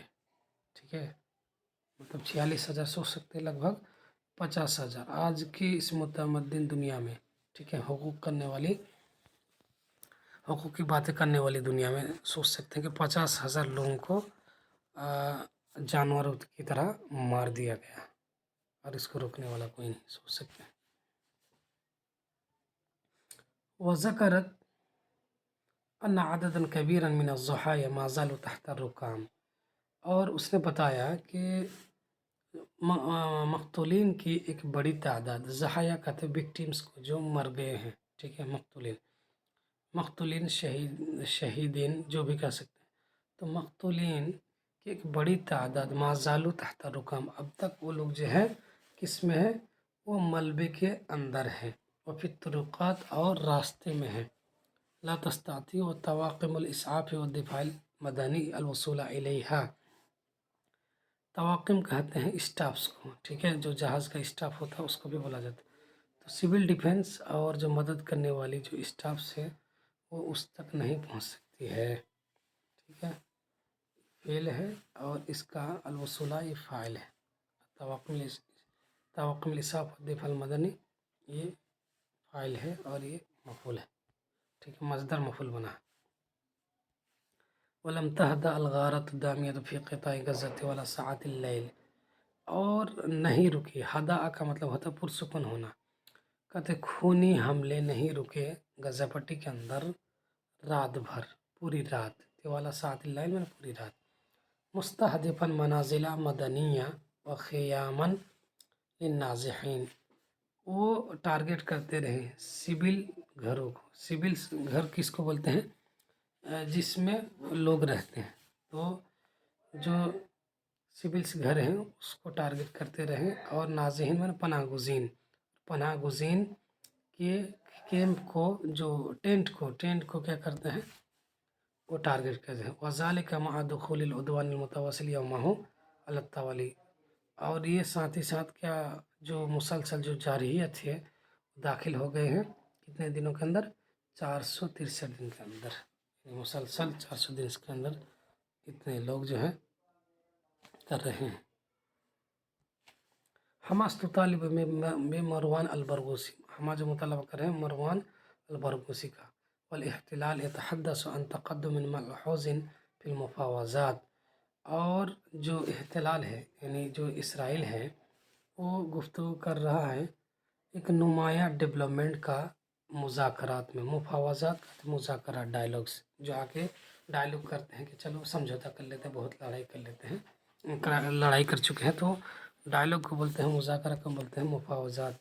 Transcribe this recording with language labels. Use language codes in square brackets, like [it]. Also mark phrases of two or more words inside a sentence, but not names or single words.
[hi] ठीक है, मतलब 46,000 सोच सकते हैं, लगभग 50,000 आज की इस मुतमद्दिन दुनिया में, ठीक है, हुकूक की बातें करने वाली दुनिया में सोच सकते हैं कि 50,000 लोगों को जानवरों की तरह मार दिया गया और इसको रोकने वाला कोई नहीं, सोच सकते हैं। [ar] وذكرت أن عددا كبيرا من الضحايا ما زالوا تحت ركام, [hi] और उसने बताया कि मक़तूलीन की एक बड़ी तादाद, ज़हाया कहते विक्टिम्स को जो मर गए हैं, ठीक है, मक़तूलीन शहीदीन जो भी कह सकते हैं। तो मक़तूलीन की एक बड़ी तादाद [ar] ما زالوا تحت ركام, [hi] अब तक वो लोग जो है किस में है, वो मलबे के अंदर है, और फिर तुरुक़ात और रास्ते में है। [ar] لا تستطيع وطواقم الإسعاف والدفاع المدني الوصول إليها, [hi] तवाक़िम कहते हैं स्टाफ्स को, ठीक है, जो जहाज़ का स्टाफ होता है उसको भी बोला जाता है। तो [en] civil defense [hi] और जो मदद करने वाली जो स्टाफ्स है वो उस तक नहीं पहुंच सकती है, ठीक है, फेल है, और इसका अलवसूला ये फ़ाइल है, [ar] طواقم إسعاف الدفاع المدني [hi] ये फ़ाइल है और ये मफ़ूल है, ठीक है, मज़दर मफ़ूल बना है। [ar] ولم تهدأ الغارات الدامية في قطاع غزة ولا ساعات الليل, [hi] और नहीं रुकी, हदा का मतलब होता है पुरसुकून होना, कहते खूनी हमले नहीं रुके गज़ा पट्टी के अंदर रात भर, पूरी रात, [ar] ولا ساعات الليل [hi] में पूरी रात, [ar] مستهدفة منازل مدنية وخياما للنازحين, [hi] वो टारगेट करते रहे सिविल घरों को। सिविल घर किसको बोलते हैं? जिसमें लोग रहते हैं। तो जो सिविल्स घर हैं उसको टारगेट करते रहें, और नाज़िहीन माने पनाह गुज़ीन के कैंप को, जो टेंट को क्या करते हैं, वो टारगेट करते हैं। [ar] وذلك مع دخول العدوان المتواصل يومه على التوالي, [hi] और ये साथ ही साथ क्या, जो मुसलसल जो जारहियत है दाखिल हो गए हैं कितने दिनों के अंदर, 463 दिन के अंदर, मुसलसल 400 दिन के अंदर इतने लोग जो हैं कर रहे हैं। हमास तुतालिब में मरवान अलबरगूसी, हमा जो मुतालबा कर रहे हैं मरवान अलबरगूसी का। [ar] والاحتلال يتحدث عن تقدم ملحوظ في المفاوضات, [hi] और जो इख्तिलाल है यानी जो इसराइल है वो गुफ्तगू कर रहा है एक नुमाया डेवलपमेंट का मुज़ाकरात में। मुफ़ावज़ात का मुज़ाकरात, डायलॉग्स, जो आके डायलॉग करते हैं कि चलो समझौता कर लेते हैं, बहुत लड़ाई कर लेते हैं, लड़ाई कर चुके हैं, तो डायलॉग को बोलते हैं, मुज़ाकरा को बोलते हैं मुफ़ावज़ात।